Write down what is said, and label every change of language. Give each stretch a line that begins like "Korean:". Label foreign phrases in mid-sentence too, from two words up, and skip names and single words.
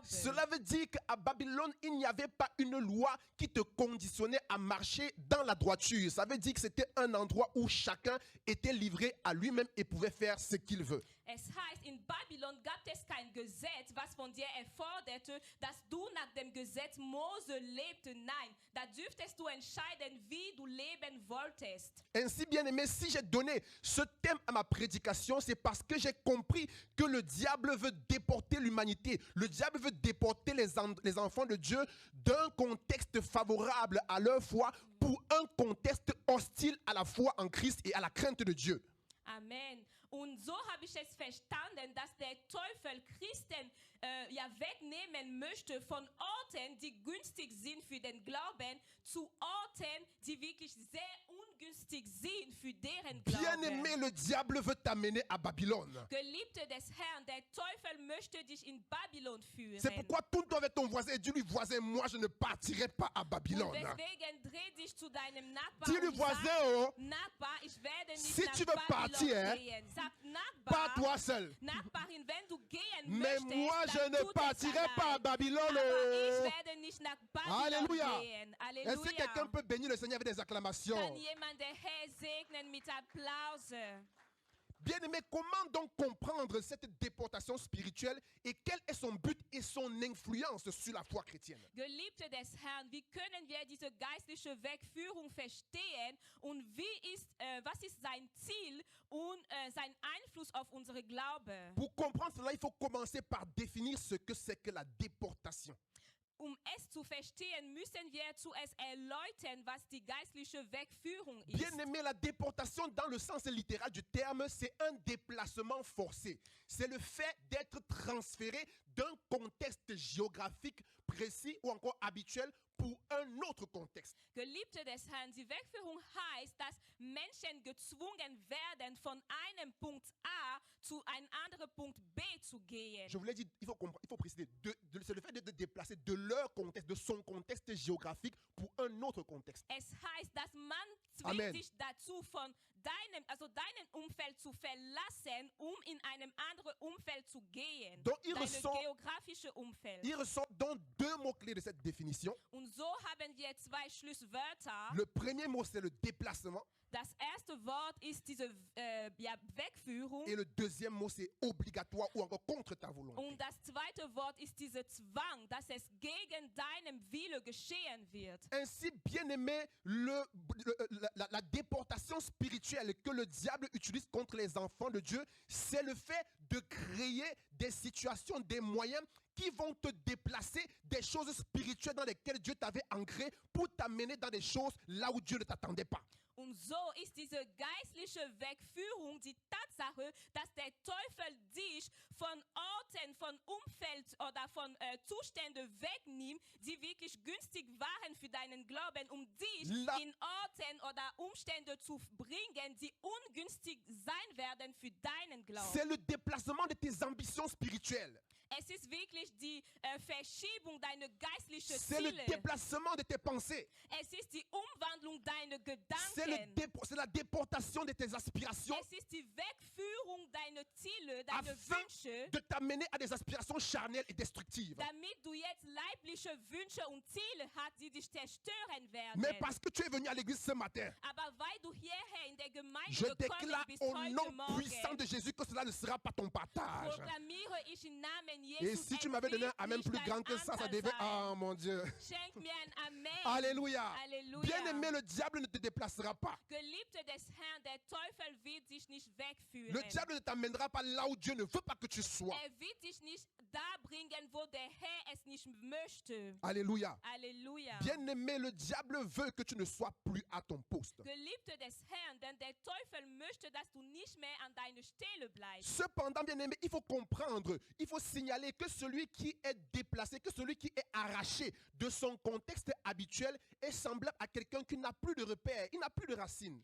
French: Cela veut dire qu'à Babylone, il n'y avait pas une loi qui te conditionnait à marcher dans la droiture. Ça veut dire que c'était un endroit où chacun était livré à lui-même et pouvait faire ce qu'il veut.
German: Es heißt, in Babylon gab es kein Gesetz, was von dir erforderte, dass du nach dem Gesetz Mose lebte. Nein, da dürftest du entscheiden, wie du leben wolltest.
French: Ainsi, bien-aimé, si j'ai donné ce thème à ma prédication, c'est parce que j'ai compris que le diable veut déporter l'humanité. Le diable veut déporter les enfants de Dieu d'un contexte favorable à leur foi pour un contexte hostile à la foi en Christ et à la crainte de Dieu. Amen.
German: Und so habe ich es verstanden, dass der Teufel Christen wegnehmen möchte von Orten, die günstig sind für den Glauben, zu Orten, die wirklich sehr ungünstig sind für deren
French: Bien-aimé,
German: Glauben.
French: le diable veut t'amener à Babylone.
German: Geliebte des Herrn, der Teufel möchte dich in Babylon führen.
French: C'est pourquoi tourne-toi avec ton voisin et dis-lui, voisin, moi je ne partirai pas à
German: Und
French: Babylone.
German: deswegen dreh dich zu deinem Nachbarn
French: Dis-lui,
German: und sag,
French: voisin, oh,
German: Nachbar, ich werde nicht
French: si
German: nach
French: tu veux
German: Babylon
French: partir,
German: gehen. Sag,
French: pas
German: Nachbar,
French: toi seul.
German: Nachbarin, wenn du gehen
French: Mais
German: möchtest,
French: moi je
German: dann
French: ne
German: tut es
French: partirai
German: allein.
French: pas à Babylone.
German: Aber ich Oh. werde nicht nach Babylon
French: Alléluia.
German: gehen.
French: Est-ce que quelqu'un
German: Halleluja.
French: peut bénir le Seigneur avec des acclamations?
German: Kann jemand der Herr segnen mit Applaus?
French: Bien-aimé, comment donc comprendre cette déportation spirituelle et quel est son but et son influence sur la foi chrétienne?
German: Geliebte des Herrn, wie können wir diese geistliche Wegführung verstehen und was ist sein Ziel und sein Einfluss auf unsere Glaube?
French: Pour comprendre cela, il faut commencer par définir ce que c'est que la déportation.
German: Es zu verstehen, müssen wir zuerst erläutern, was die geistliche Wegführung ist.
French: Bien-aimé, la déportation dans le sens littéral du terme, c'est un déplacement forcé. C'est le fait d'être transféré d'un contexte géographique précis ou encore habituel pour un autre contexte.
German: Geliebte des Herrn, die Wegführung heißt, dass Menschen gezwungen werden, von einem Punkt A zu einem anderen Punkt B zu gehen.
French: Je vous l'ai dit, il faut préciser, c'est le fait de déplacer de leur contexte, de son contexte géographique pour un autre contexte.
German: Es heißt, dass man
French: Amen.
German: zwingt sich dazu, von deinem Umfeld zu verlassen, in einem anderen Umfeld zu gehen.
French: Donc, il
German: Dein
French: ressort-
German: geografische Umfeld.
French: Il ressort donc deux mots-clés de cette définition.
German: Und so haben wir zwei Schlüsselwörter.
French: Le premier mot, c'est le déplacement.
German: Das erste Wort ist diese Wegführung.
French: Et le deuxième mot, c'est obligatoire ou encore contre ta volonté.
German: Und das zweite Wort ist dieser Zwang, dass es gegen deinen Wille geschehen wird.
French: Ainsi, bien-aimé, la déportation spirituelle que le diable utilise contre les enfants de Dieu, c'est le fait de créer des situations, des moyens qui vont te déplacer des choses spirituelles dans lesquelles Dieu t'avait ancré pour t'amener dans des choses là où Dieu ne t'attendait pas.
German: Und so ist diese geistliche Wegführung die Tatsache, dass der Teufel dich von Orten, von Umfeld oder von Zuständen wegnimmt, die wirklich günstig waren für deinen Glauben, um dich in Orten oder Umstände zu bringen, die ungünstig sein werden für deinen Glauben.
French: C'est le déplacement de tes ambitions spirituelles.
German: Es ist wirklich die Verschiebung deiner geistlichen
French: C'est le
German: Ziele.
French: déplacement de tes pensées.
German: Es ist die Umwandlung deiner
French: C'est
German: Gedanken.
French: la déportation de tes aspirations
German: Es ist die Wegführung deiner Ziele, deiner
French: afin
German: Wünsche,
French: de t'amener à des aspirations charnelles et destructives.
German: damit du jetzt leibliche Wünsche und Ziele hast, die dich zerstören werden.
French: Mais parce que tu es venu à l'église ce matin,
German: Aber weil du hierher in der Gemeinde
French: je
German: gekommen
French: déclare
German: bist
French: au
German: heute
French: nom
German: Morgen,
French: puissant de Jésus que cela ne sera pas ton partage.
German: proklamiere ich im Namen
French: Et
German: Jesus,
French: si tu
German: es
French: m'avais donné
German: wird
French: un amen
German: nicht
French: plus
German: dein
French: grand que ça, ça
German: Anteil
French: devait...
German: sein.
French: Ah mon Dieu.
German: Schenk mir ein Amen.
French: Alléluia. Alléluia. Bien-aimé, le diable ne te déplacera pas.
German: Geliebte des Herrn, der Teufel wird dich nicht wegführen.
French: Le diable ne t'amènera pas là où Dieu ne veut pas que tu sois.
German: Wird dich nicht da bringen, wo der Herr es nicht möchte.
French: Alléluia.
German: Halleluja.
French: Bien-aimé, le diable veut que tu ne sois plus à ton poste.
German: Geliebte des Herrn, denn der Teufel möchte, dass du nicht mehr an deiner Stelle bleibst.
French: Cependant, bien-aimé, il faut comprendre, il faut signaler que celui qui est déplacé, que celui qui est arraché de son contexte habituel est semblable à quelqu'un qui n'a plus de repères, il n'a plus de racines.